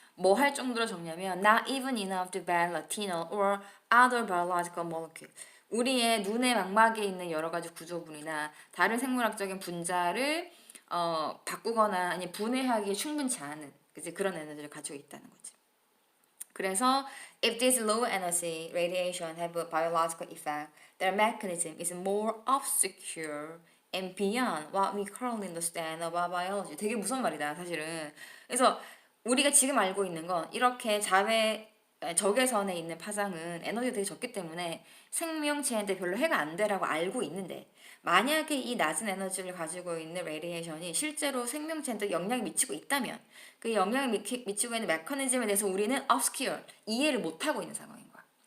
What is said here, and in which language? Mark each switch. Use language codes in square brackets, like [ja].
[ko] 뭐 할 정도로 적냐면 [en] not even enough to bend retinal or other biological molecule. [ko] 우리의 눈의 망막에 있는 여러 가지 구조물이나 다른 생물학적인 분자를 바꾸거나 아니 분해하기에 충분치 않은 그런 에너지를 가지고 있다는 거지. [en] 그래서 if this low energy radiation have a biological effect, their mechanism is more obscure and beyond what we currently understand about biology. [ko] 되게 무서운 말이다, 사실은. 그래서 우리가 지금 알고 있는 건 이렇게 적외선에 있는 파장은 에너지가 되게 적기 때문에 생명체한테 별로 해가 안 되라고 알고 있는데, 만약에 이 낮은 에너지를 가지고 있는 레디에이션이 실제로 생명체한테 영향을 미치고 있다면 그 영향을 미치고 있는 메커니즘에 대해서 우리는 obscure, 이해를 못하고 있는 상황인 거야.